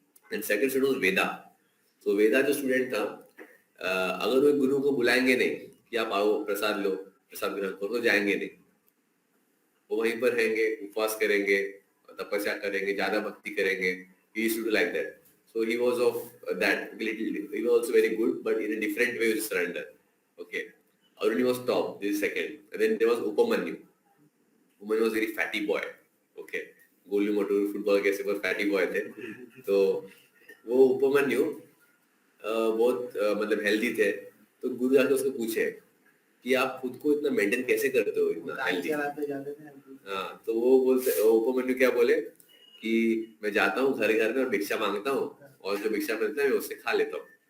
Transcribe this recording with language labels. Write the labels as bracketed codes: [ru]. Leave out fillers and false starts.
[en] and second student was [hi] वेदा। तो वेदा जो student था, अगर वो गुरु को बुलाएंगे नहीं कि आप आओ प्रसाद लो, प्रसाद ग्रहण करो, तो जाएंगे नहीं। वो वहीं पर रहेंगे, उपवास करेंगे, तपस्या करेंगे, ज्यादा भक्ति करेंगे। [en] He used to do like that. So he was of that little. He was also very good, but in a different way with surrender. Okay. Aruni was top. This is second. And then there was Upamanyu. Upamanyu was very fatty boy. Okay. [hi] Golu Motu football के [en] super fatty boy [hi] थे। तो वो उपमन्यु बहुत मतलब healthy थे। तो गुरु जाके उसको पूछे कि आप खुद को इतना मेंटेन कैसे करते हो, इतना हेल्दी। हाँ, तो वो बोलते, उपमन्यु क्या बोले कि मैं जाता हूँ घर घर में और भिक्षा मांगता हूँ, और जो भिक्षा मिलता है मैं उससे खा लेता हूँ।